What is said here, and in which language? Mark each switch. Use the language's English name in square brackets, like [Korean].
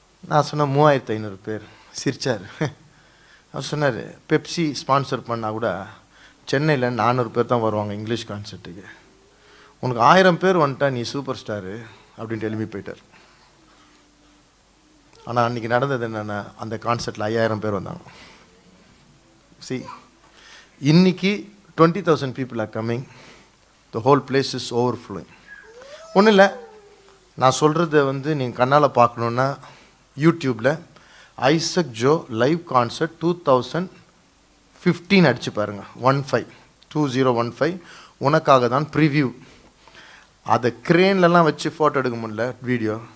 [Tamil] நான் சொன்னேன் 3500 பேர். சிரிச்சார். அவர் சொன்னார், பெப்சி ஸ்பான்சர் பண்ணால் கூட சென்னையில் 400 பேர் தான் வருவாங்க இங்கிலீஷ் கான்சர்ட்டுக்கு, உனக்கு 1000 பேர் வந்துட்டா நீ சூப்பர் ஸ்டாரு அப்படின்ட்டு எழுப்பி போயிட்டார். ஆனால் அன்றைக்கி நடந்தது என்னென்னா, அந்த கான்சர்ட்டில் 5000 பேர் வந்தாங்க. இன்னைக்கு [English] 20,000 people are coming. The whole place is overflowing. [Tamil] ஒன்றும் இல்லை, நான் சொல்கிறத வந்து நீங்கள் கண்ணால் பார்க்கணுன்னா யூடியூப்பில் ஐசக் ஜோ லைவ் கான்சர்ட் 2015 அடித்து பாருங்கள். 2015 உனக்காக தான் ப்ரிவ்யூ. அதை க்ரேன்லலாம் வச்சு ஃபோட்டோ எடுக்க முடியல, வீடியோ.